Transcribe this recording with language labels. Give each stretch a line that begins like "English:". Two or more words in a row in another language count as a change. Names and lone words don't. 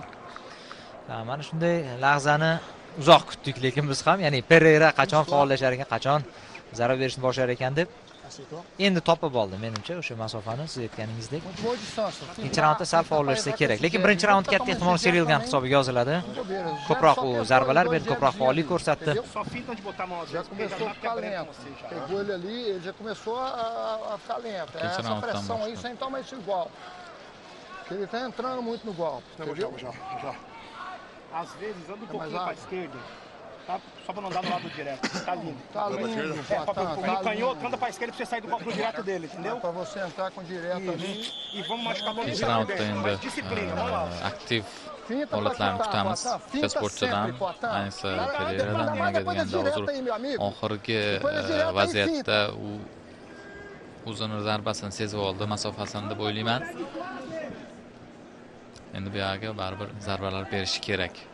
Uzbek: Mana shunday lahzani uzoq kutdik, lekin biz ham, ya'ni Pereira qachon faollashar ekan, qachon zarba berishni boshlar ekan deb endi topib oldi menimcha o'sha masofani siz aytganingizdek. Ikkinchi raundda sal faollashsa kerak, lekin birinchi raund katta ehtimol Cyril Gan hisobiga yoziladi. Ko'proq u zarbalar berdi, ko'proq faollik ko'rsatdi.
Portuguese: Já começou a ficar lento. Pegou ele ali, ele já começou a ficar lento. É essa pressão aí sem tomar esse golpe. Ele tá entrando muito no golpe. Já. Às vezes anda um pouquinho para a esquerda. Tá? Só para não dar no lado direto. Tá lindo. Tá lindo. No canhoto, anda para a esquerda para você sair do golpe do direto dele, entendeu? Para você entrar com direto ali. E vamos machucar todo
Uzbek: Ikkinchi raundda endi aktiv holatlarni kutamiz. Ikkita sportchidan, ayniqsa Pereiradan, nimaga deganda hozir oxirgi vaziyatda u o'zini zarbasini sezib oldi, masofasini deb o'ylayman. Endi bu yerga baribir zarbalar berishi kerak.